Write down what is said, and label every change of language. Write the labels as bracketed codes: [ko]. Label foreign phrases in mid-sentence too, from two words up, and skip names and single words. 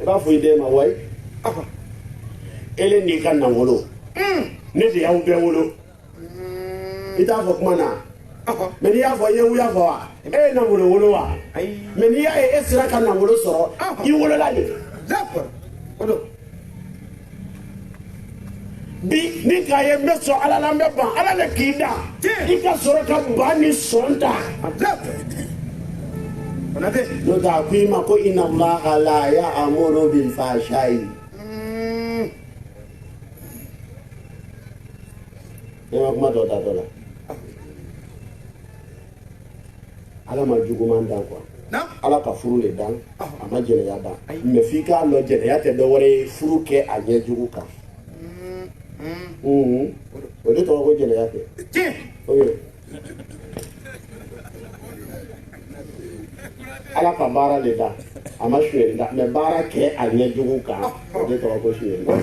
[bm] b'a fɔ i den ma wayi ele n'i ka nafolo ne de y'aw bɛɛ wolo i t'a fɔ kuma na mais n'i y'a fɔ i ye wuya fɔ wa e ye nafolo wolo wa mais n'i y'a ye e sera ka nafolo sɔrɔ i wolola de bi ni k'a ye n bɛ sɔn ala la n bɛ ban ala le k'i da i ka sɔrɔ ka ban ni sɔn ta n'o tɛ a ko i ma ko [ar] إن الله لا يأمر بالفحشاء [bm] ne ma kuma dɔ da dɔ la ala ma juguman dan quoi ala ka furu le dan a ma jɛnɛya dan mais f'i k'a lɔ jɛnɛya tɛ dɔ wɛrɛ ye furu kɛ a ɲɛ jugu kan o de tɔgɔ ko jɛnɛya tɛ ala ka baara le da a ma suyɛri da mais baara kɛ a ɲɛ jugu kan o de tɔgɔ ko suyɛri